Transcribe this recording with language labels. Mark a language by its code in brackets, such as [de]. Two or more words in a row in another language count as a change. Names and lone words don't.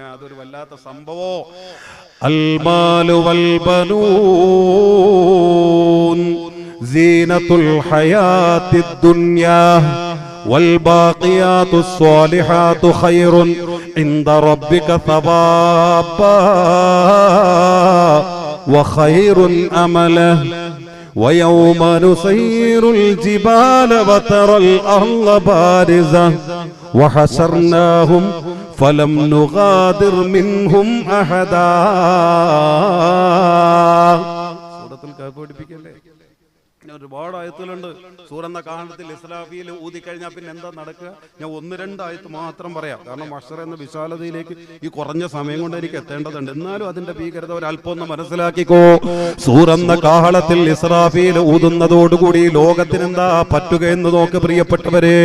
[ml] അതൊരു വല്ലാത്ത സംഭവോ. [ar] المال والبنون زينة الحياة الدنيا والباقيات الصالحات خير عند ربك ثوابا وخير أملا ويوم نسير الجبال وترى الأرض بارزة وحشرناهم فلم نغادر منهم أحدا. [ml] സൂറത്തുൽ കഹ്ഫ് പഠിപ്പിക്കല്ലേ? ഒരുപാട് ആയത്തുകളുണ്ട് സൂറെന്ന കാഹളത്തിൽ. ഇസ്രാഫീൽ ഊതിക്കഴിഞ്ഞാൽ പിന്നെ എന്താ നടക്കുക? ഞാൻ 1-2 ആയത്ത് മാത്രം പറയാം. കാരണം മഹ്ശർ എന്ന വിശാലതയിലേക്ക് ഈ കുറഞ്ഞ സമയം കൊണ്ട് എനിക്ക് എത്തേണ്ടതുണ്ട്. എന്നാലും അതിന്റെ ഭീകരത ഒരല്പം ഒന്ന് മനസ്സിലാക്കിക്കോ. സൂറെന്ന കാഹളത്തിൽ ഇസ്രാഫീൽ ഊതുന്നതോടുകൂടി ലോകത്തിന് എന്താ പറ്റുക എന്ന് നോക്ക് പ്രിയപ്പെട്ടവരെ.